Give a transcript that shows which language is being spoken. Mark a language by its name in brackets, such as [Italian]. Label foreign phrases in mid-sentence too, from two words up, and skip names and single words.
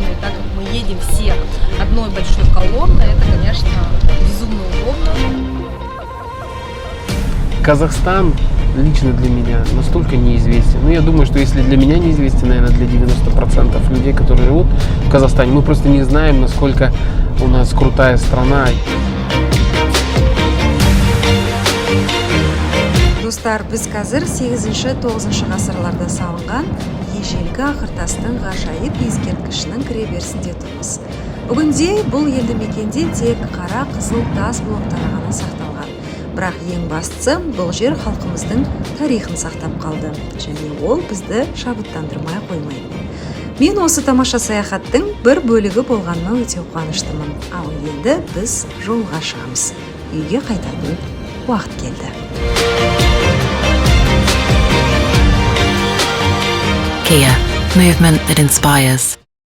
[Russian] И так как мы едем все одной большой колонной, это, конечно, безумно удобно. Казахстан лично для меня настолько неизвестен. Ну, я думаю, что если для меня неизвестен, наверное, для 90% людей, которые живут в Казахстане, мы просто не знаем, насколько у нас крутая страна. [Kazakh] Достар, біз қазір 8-9 ғасырларда салынған ежелгі ақыртастың ғажайып ескерткішінің кіреберісінде тұрмыз. Бүгінде бұл елді мекенде тек қара қызыл тас блоктары ғана сақталған. Бірақ ең бастысы бұл жер халқымыздың тарихын сақтап қалды, және ол бізді шабыттандырмай қоймайды. Мен осы тамаша саяхаттың бір бөлігі болғаныма өте қуаныштымын. Ал енді біз жолға шығамыз. Үйге қайтатын уақыт келді. [English] Kia, movement that inspires.